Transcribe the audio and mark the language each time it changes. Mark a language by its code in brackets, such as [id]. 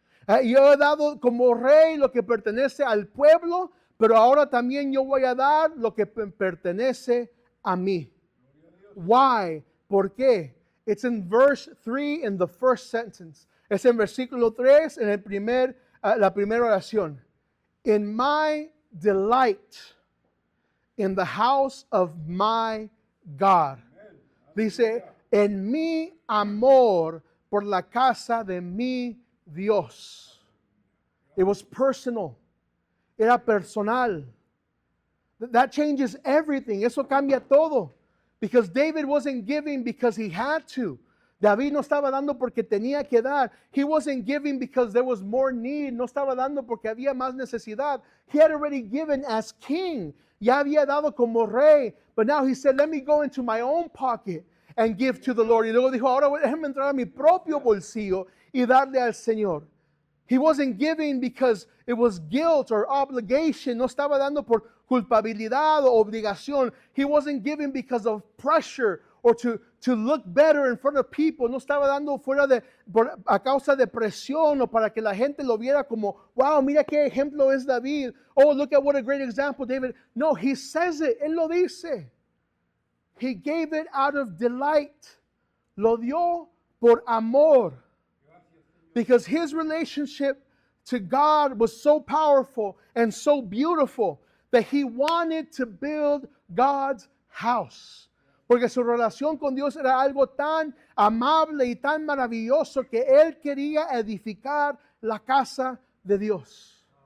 [es] Yo he dado como rey lo que pertenece al pueblo, pero ahora también yo voy a dar lo que pertenece a mí. [en] Why? [es] ¿Por qué? [en] It's in verse 3 in the first sentence. [es] Es en versículo 3 en la primera oración. [en] In my delight in the house of my God. [es] Dice, en mi amor por la casa de mi Dios. [en] It was personal. [es] Era personal. [en] That changes everything. [es] Eso cambia todo. [en] Because David wasn't giving because he had to. [es] David no estaba dando porque tenía que dar. [en] He wasn't giving because there was more need. [es] No estaba dando porque había más necesidad. [en] He had already given as king. [es] Ya había dado como rey. [en] But now he said, let me go into my own pocket and give to the Lord. [es] Y luego dijo, ahora déjame entrar a mi propio bolsillo y darle al Señor. [en] He wasn't giving because it was guilt or obligation. [es] No estaba dando por culpabilidad o obligación. [en] He wasn't giving because of pressure or to look better in front of people. [es] No estaba dando a causa de presión o para que la gente lo viera como, wow, mira qué ejemplo es David. [en] Oh, look at what a great example David. No, he says it. [es] Él lo dice. [en] He gave it out of delight. [es] Lo dio por amor. [en] Because his relationship to God was so powerful and so beautiful that he wanted to build God's house. [es] Porque su relación con Dios era algo tan amable y tan maravilloso que él quería edificar la casa de Dios.